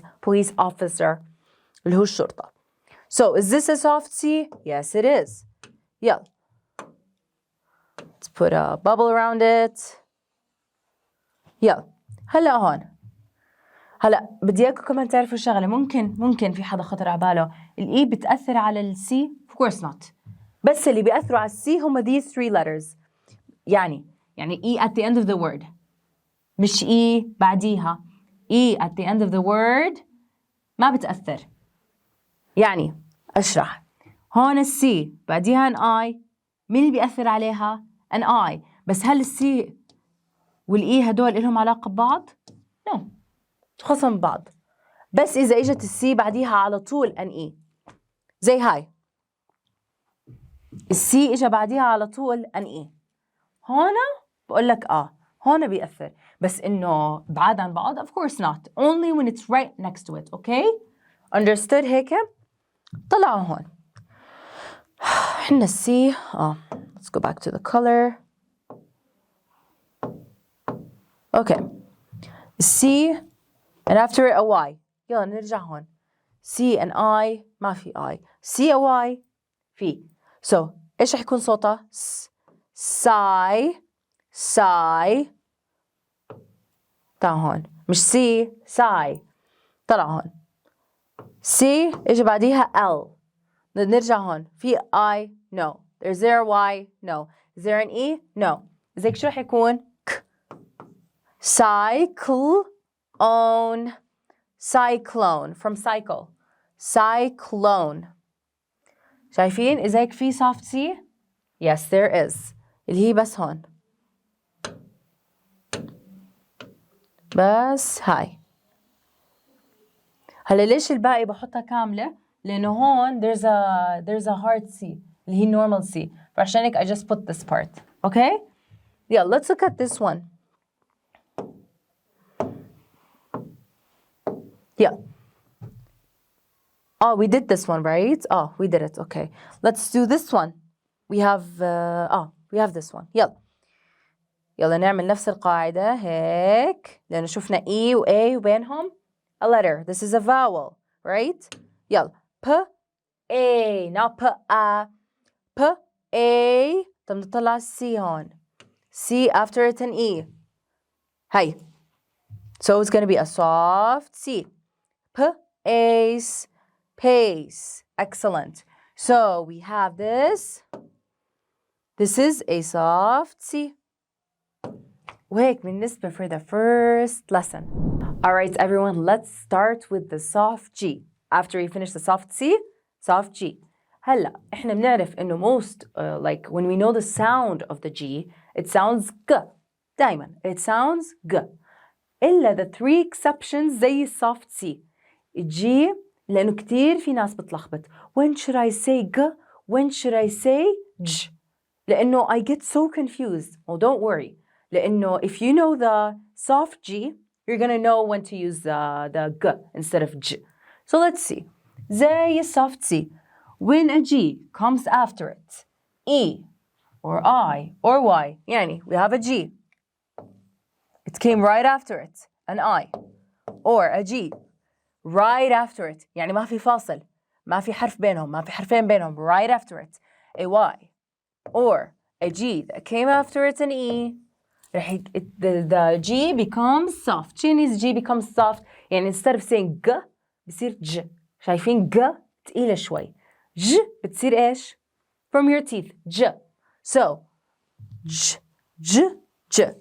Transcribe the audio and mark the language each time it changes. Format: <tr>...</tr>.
<ar>police officer اللي هو الشرطة.</ar> <en>so is this a soft C? yes it is. يلا let's put a bubble around it.</en> <ar>يلا هلا هون. هلا بدي اياكم كمان تعرفوا شغله. ممكن في حدا خطر على باله الاي بتاثر على السي. of course not. بس اللي بياثروا على السي هم these three letters.</ar> <en>يعني E at the end of the word مش E بعديها. E at the end of the word ما بتأثر.</en> <ar>يعني أشرح. هون السي بعديها an I. مين اللي بيأثر عليها؟ an I. بس هل السي والإي هدول إلهم علاقة ببعض؟ no. تخصم ببعض. بس إذا إجت السي بعديها على طول an E. زي هاي. السي إجا بعديها على طول an E. هون بقول لك هون بيأثر. بس إنه بعاد عن بعض of course not.</ar> <en>only when it's right next to it. okay?</en> <ar>understood هيك؟ طلعوا هون.</ar> <en>إحنا السي let's go back to the color. okay. C and after it a Y. يلا نرجع هون. C and I ما في I. C a Y في.</en> <ar>so إيش رح يكون صوتها؟ sigh. طلع هون. مش C sigh. طلع هون. C إيش بعديها L. نرجع هون.</ar> <en>في I no. Is there a Y? no. Is there an E? no. إذا شو رح يكون؟ ك. Cyclone. Cyclone from cycle. Cyclone.</en> <ar>شايفين إذا هيك في soft C?</ar> <en>Yes, there is. اللي هي بس هون.</en> <ar>بس هاي. هلا ليش الباقي بحطها كاملة؟ لأنه هون there's a hard C اللي هي normal C.</ar> <en>فعشان هيك I just put this part. Okay? Yeah, let's look at this one. Yeah. Oh, we did this one, right? Oh, we did it. Okay. Let's do this one. We have this one.</en> <ar>يلا نعمل نفس القاعدة هيك لأنه شفنا E و A وبينهم a letter.</ar> <en>This is a vowel, right? يلا P A not P A P A طب نطلع C هون C after it an E هاي so it's going to be a soft C P Ace pace excellent so we have this is a soft C وهيك بالنسبة for the first lesson. Alright everyone, let's start with the soft G. After we finish the soft C, soft G. هلا احنا بنعرف انه most like when we know the sound of the G, it sounds G. دايما it sounds G. إلا the three exceptions زي soft C.</en> <ar>G لأنه كتير في ناس بتلخبط.</ar> <en>When should I say G? When should I say J? لأنه I get so confused. Oh, don't worry. لأنه if you know the soft G, you're gonna know when to use the G instead of J. So let's see. زي soft C. When a G comes after it, E or I or Y, يعني we have a G. It came right after it, an I. Or a G right after it, يعني ما في فاصل, ما في حرف بينهم, ما في حرفين بينهم, right after it, a Y. Or a G that came after it, an E. The G becomes soft. Chinese G becomes soft. يعني instead of saying G بصير J.</en> <ar>شايفين G تقيلة شوي.</ar> <en>J بتصير إيش؟ From your teeth. J. So J, J, J.</en>